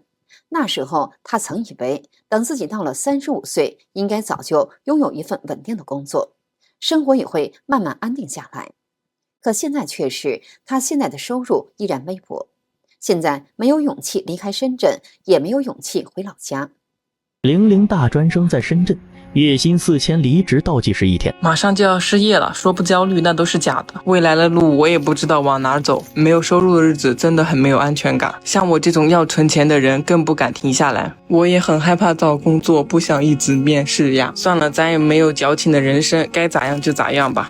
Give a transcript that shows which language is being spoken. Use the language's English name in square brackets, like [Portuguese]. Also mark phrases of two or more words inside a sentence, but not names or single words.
[Chinese] 那時候他曾以為等自己到了35歲，應該早就擁有一份穩定的工作，生活也會慢慢安定下來。可現在卻是他現在的收入依然微薄，現在沒有勇氣離開深圳，也沒有勇氣回老家。 00大專生在深圳， 月薪4000，離職倒計時1天。馬上就要失業了，說不焦慮那都是假的。未來的路我也不知道往哪走，沒有收入的日子真的很沒有安全感。像我這種要存錢的人更不敢停下來。我也很害怕找工作，不想一直面試呀。算了，咱也沒有矯情的人生，該咋樣就咋樣吧。